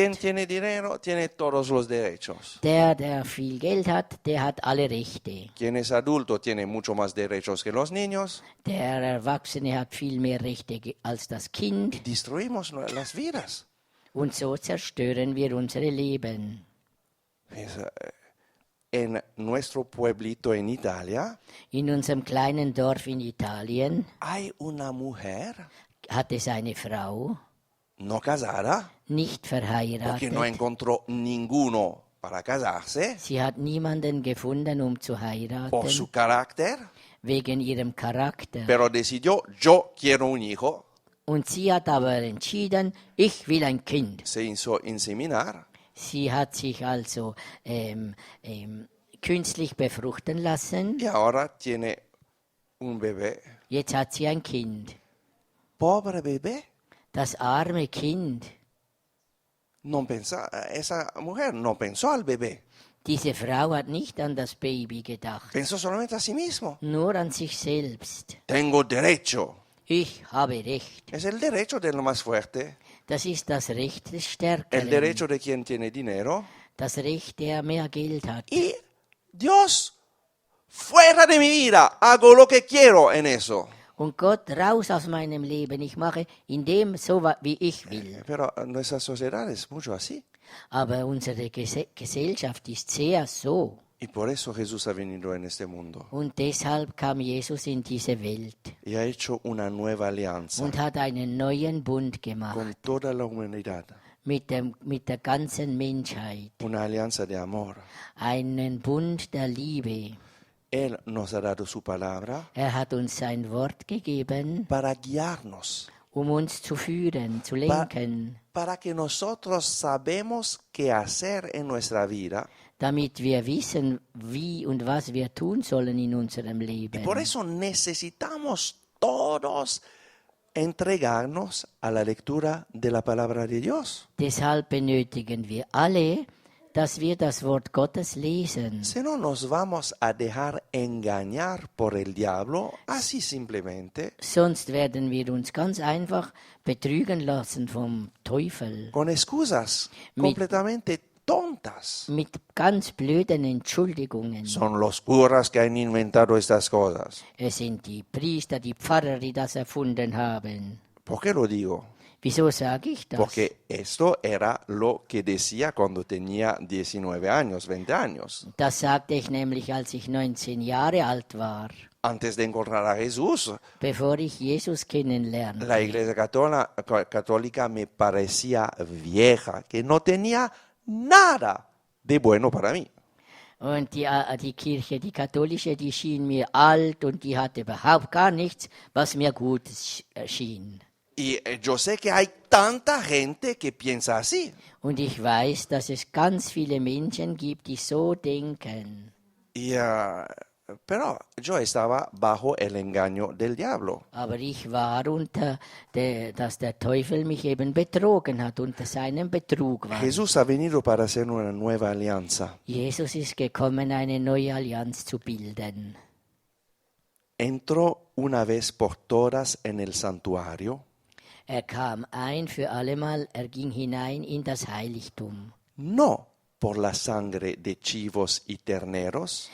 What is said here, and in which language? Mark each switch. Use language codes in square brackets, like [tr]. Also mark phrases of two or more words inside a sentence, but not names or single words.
[es] Quien tiene dinero tiene todos los derechos. [de] Der viel Geld hat, der hat alle Rechte. [es] Quien es adulto tiene mucho más derechos que los niños. [de] Der Erwachsene hat viel mehr Rechte als das Kind. [es] Destruimos las vidas. [de] Und so zerstören wir unsere Leben. [es] En nuestro pueblito en Italia [de] In unserem kleinen Dorf in Italien [es] hay una mujer [de] hat es eine Frau, [es] no casada [de] nicht [es] porque no [de] verheiratet. [es] encontró ninguno para casarse [de] Sie hat niemanden gefunden, um zu [es] por [de] heiraten, [es] su carácter, [de] wegen ihrem Charakter. [es] pero decidió, yo quiero un hijo, [de] Und sie hat aber entschieden, ich will ein Kind. [es] se hizo inseminar [de] Sie hat sich also künstlich befruchten lassen. [es] y ahora tiene un bebé. [de] Jetzt hat sie ein Kind. [es] Pobre bebé. [de] Das arme Kind. [es] Esa mujer no pensó al bebé, [de] Diese Frau hat nicht an das Baby gedacht, [es] pensó solamente a sí mismo. [de] nur an sich selbst. [es] Tengo derecho. [de] Ich habe Recht. [es] Es el derecho de lo más fuerte, [de] Das ist das Recht des [es] el [de] Stärkeren, [es] derecho de quien tiene dinero. [de] das Recht, der mehr Geld hat. [es] Y Dios, fuera de mi vida, hago lo que quiero en eso. [de] Und Gott, raus aus meinem Leben, ich mache in dem so, wie ich will. [es] Pero nuestra sociedad es mucho así. [de] Aber unsere Gesellschaft ist sehr so. [es] Y por eso Jesús ha venido en este mundo [de] Und deshalb kam Jesus in diese Welt [es] y ha hecho una nueva alianza [de] und hat einen neuen Bund gemacht [es] con toda la humanidad, [de] mit der ganzen Menschheit. [es] una alianza de amor. [de] Einen Bund der Liebe. [es] Él nos ha dado su palabra [de] Er hat uns sein Wort gegeben, [es] para guiarnos, [de] um uns zu führen, zu lenken, [es] para que nosotros sabemos qué hacer en nuestra vida. [de] damit wir wissen, wie und was wir tun sollen in unserem [es] Y [de] Leben. [es] por eso necesitamos todos entregarnos a la lectura de la palabra de Dios. [de] Deshalb benötigen wir alle, dass wir das Wort Gottes lesen. [es] Si no, nos vamos a dejar engañar por el diablo, así simplemente, [de] Sonst werden wir uns ganz einfach betrügen lassen vom Teufel [es] con excusas completamente tontas. [de] mit ganz blöden Entschuldigungen. [es] Son los curas que han inventado estas cosas. [de] Es sind die Priester, die Pfarrer, die das erfunden haben. [es] ¿Por qué lo digo? [de] Wieso sage ich das? [es] Porque esto era lo que decía cuando tenía 19 años, 20 años. [de] Das sagte ich nämlich, als ich 19 Jahre alt war, [es] Antes de encontrar a Jesús, [de] bevor ich Jesus kennenlernte. [es] la iglesia católica me parecía vieja, que no tenía nada de bueno para mí. [de] Und die Kirche, die katholische, die schien mir alt und die hatte überhaupt gar nichts, was mir gut schien. [es] Y yo sé que hay tanta gente que piensa así. [de] Und ich weiß, dass es ganz viele Menschen gibt, die so denken. [es] Pero yo estaba bajo el engaño del diablo. [de] Aber ich war dass der Teufel mich eben betrogen hat, unter seinem Betrug war. [es] Jesús ha venido para hacer una nueva alianza. [de] Jesus ist gekommen, eine neue Allianz zu bilden. [es] Entró una vez por todas en el santuario, [de] Er kam ein für allemal, er ging hinein in das Heiligtum. [es] no por la sangre de chivos y terneros,